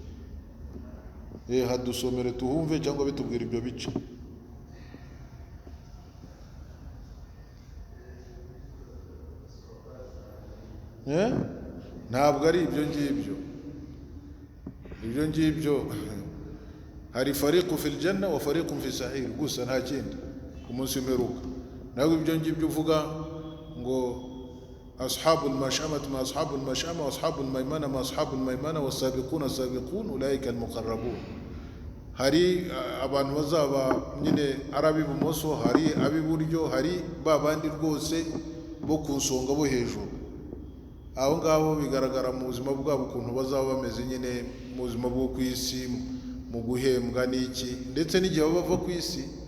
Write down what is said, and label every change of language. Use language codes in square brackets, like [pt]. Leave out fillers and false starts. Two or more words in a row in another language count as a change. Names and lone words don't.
[rw] Hadusomere tuhumve cyangwa bitubwire ibyo bice. Ntabwo ari ibyo ngibyo. Ibyo ngibyo hari [ar] فريق في الجنة وفريق في السعير, [rw] gusa nta kindi ku munsi w'imperuka. Ntabwo ibyo ngibyo uvuga ngo [ar] أصحاب المشأمة ما أصحاب المشأمة وأصحاب الميمنة ما أصحاب الميمنة والسابقون السابقون أولئك المقربون. [rw] hari abantu bazaba nyine arabi bumoso, hari abiburyo, hari babandi rwose bo ku nsonga bo hejuru. Aho ngabo bigaragara mu buzima bwabo ukuntu bazaba bameze nyine mu buzima bwo ku isi, mu guhembwa n'iki, ndetse n'igihe bava ku isi.